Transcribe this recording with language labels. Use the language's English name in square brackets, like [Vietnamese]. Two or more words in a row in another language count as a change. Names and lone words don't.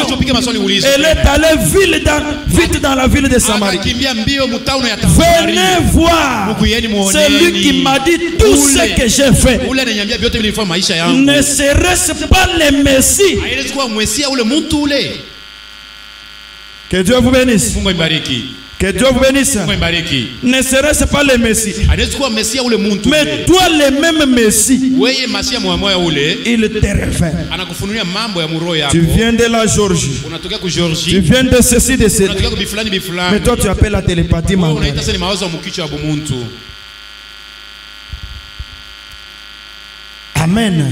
[French] Elle est allée vite dans la ville de Samarie. Venez voir celui qui m'a dit tout ce que j'ai fait. Ne serait-ce pas le Messie? Que Dieu vous bénisse. [Swahili] Mungu ibariki. [French] Que Dieu vous bénisse. [Swahili] Mungu ibariki. [French] Ne serait-ce pas le Messie, mais toi le même Messie, il te révèle. Tu viens de la Géorgie, tu viens de ceci, de cela, mais toi tu appelles la télépathie mentale. Amen.